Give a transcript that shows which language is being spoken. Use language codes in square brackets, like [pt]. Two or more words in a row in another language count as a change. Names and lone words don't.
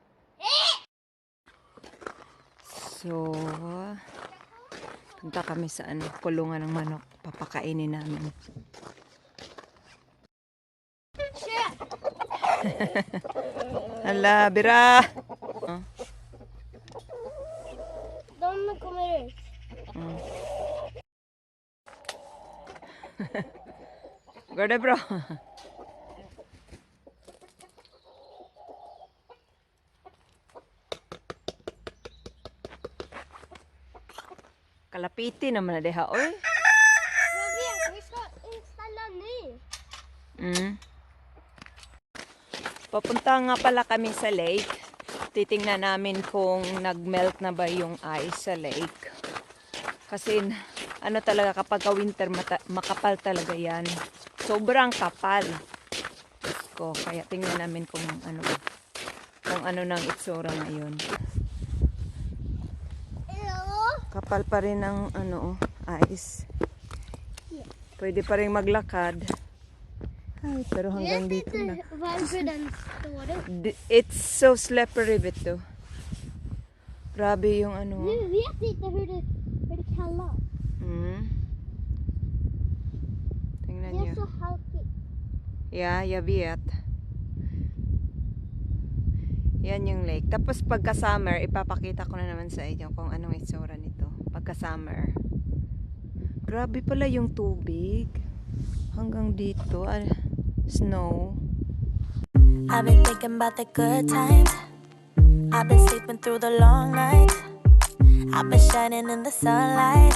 [tl] So, punta kami sa kulungan ng manok. Papakainin namin. Hala, bira! [sv] De kommer ut. Går det bra? [tl] Kalapiti naman na deha, oy. [sv] Jag vet, vi ska installa ny. [tl] Papunta nga pala kami sa lake. Titingnan namin kung nagmelt na ba yung ice sa lake. Kasi talaga kapag winter makapal talaga yan. Sobrang kapal. Kaya tingnan namin kung ano nang itsura ngayon. Kapal pa rin ang ice. Pwede pa rin maglakad. Ay, pero hanggang dito na. [sv] Varför den står upp. [en] It's so slippery, [tl] Vito. Grabe yung [sv] Du vet inte hur det kallas. [tl] Tingnan [sv] Det är [tl] nyo. [sv] så halkigt. Yeah, jag vet. [tl] Yan yung lake. Tapos pagka summer, ipapakita ko na naman sa inyo kung anong itsura nito. Pagka summer. Grabe pala yung tubig. Hanggang dito. Snow. [en] I've been thinking about the good times. I've been sleeping through the long nights. I've been shining in the sunlight.